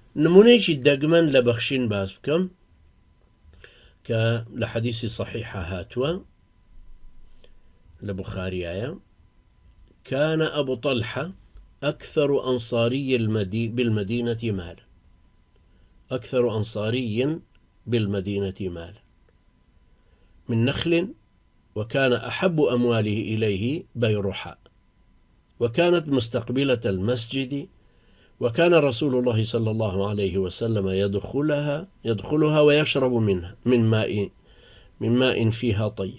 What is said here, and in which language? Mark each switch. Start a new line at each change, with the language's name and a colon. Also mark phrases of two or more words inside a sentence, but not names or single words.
Central Kurdish: نمونەیەکی دەگمەن لە بەخشین باس بکەم کە لە حەدیثی صحیحە هاتووە لە بوخاریایە.
Arabic: كان أبو طلحة أكثر أنصاري بالمدينة مالا، أكثر أنصاري بالمدينة مالا من نخل، وكان أحب أمواله إليه بيرحاء، وكانت مستقبلة المسجد، وكان رسول الله صلى الله عليه وسلم يدخلها ويشرب منها من ماء فيها طيب.